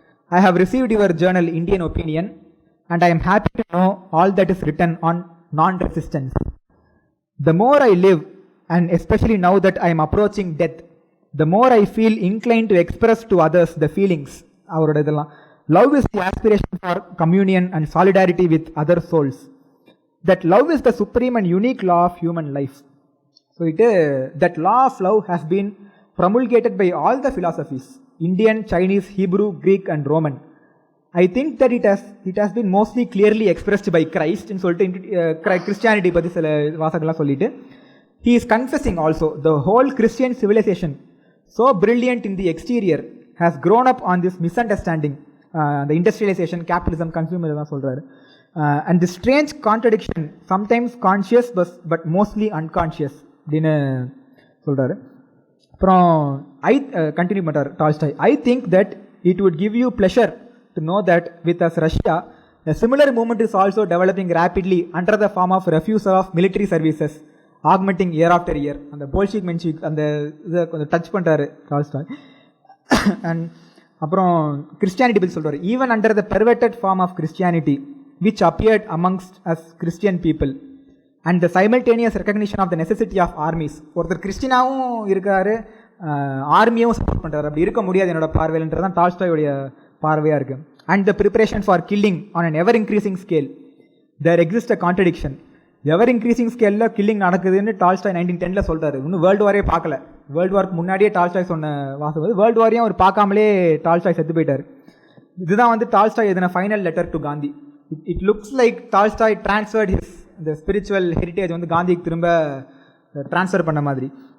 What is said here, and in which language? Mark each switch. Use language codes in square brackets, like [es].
[en] I have received your journal Indian Opinion and I am happy to know all that is written on non resistance. The more I live and especially now that I am approaching death, the more I feel incline to express to others the feelings. [ta] அவரோட இதெல்லாம் [en] Love is the aspiration for communion and solidarity with other souls. That love is the supreme and unique law of human life. So that law of love has been promulgated by all the philosophies, Indian, Chinese, Hebrew, Greek and Roman. I think that it has been mostly clearly expressed by Christ in Christianity [ta] பத்தி சில வாசகங்கள்லாம் சொல்லிட்டு [en] he is confessing also the whole Christian civilization, so brilliant in the exterior, has grown up on this misunderstanding, the industrialization, capitalism, consumerism [ta] சொல்றாரு. [en] And the strange contradiction, sometimes conscious but mostly unconscious [ta] அப்படின்னு சொல்றாரு. அப்புறம் continue பண்றாரு Tolstoy. [en] I think that it would give you pleasure to know that with us Russia, a similar movement is also developing rapidly under the form of refusal of military services, augmenting year after year. [ta] அந்த போல்ஷிக் மென்ஷிக் அந்த இதை கொஞ்சம் touch பண்ணுறாரு Tolstoy. And அப்புறம் Christianity பற்றி சொல்கிறார். [en] Even under the perverted form of Christianity which appeared amongst us Christian people and the simultaneous recognition of the necessity of armies. [ta] ஒருத்தர் கிறிஸ்டினாவும் இருக்காரு, ஆர்மியும் சப்போர்ட் பண்ணுறாரு. அப்படி இருக்க முடியாது என்னோட பார்வையில்ன்றது தான் டால்ஸ்டாயோடைய பார்வையாக இருக்குது. [en] And the preparation for killing on an ever increasing scale. There exist a contradiction. Ever increasing ஸ்கேலில் [ta] கில்லிங் நடக்குதுன்னு டால்ஸ்டாய் 1910 சொல்கிறாரு. இன்னும் வேர்ல்டு வாரே பார்க்கல. வேர்ல்டு வார்க்கு முன்னாடியே டால்ஸ்டாய் சொன்ன வாசம் வந்து வேர்ல்டு வாரையும் அவர் பார்க்காமலே டால்ஸ்டாய் செத்து போயிட்டார். இதுதான் வந்து Tolstoy எதுன final letter to Gandhi. [en] It looks like Tolstoy transferred the spiritual heritage [ta] வந்து காந்திக்கு திரும்ப ட்ரான்ஸ்ஃபர் பண்ண மாதிரி.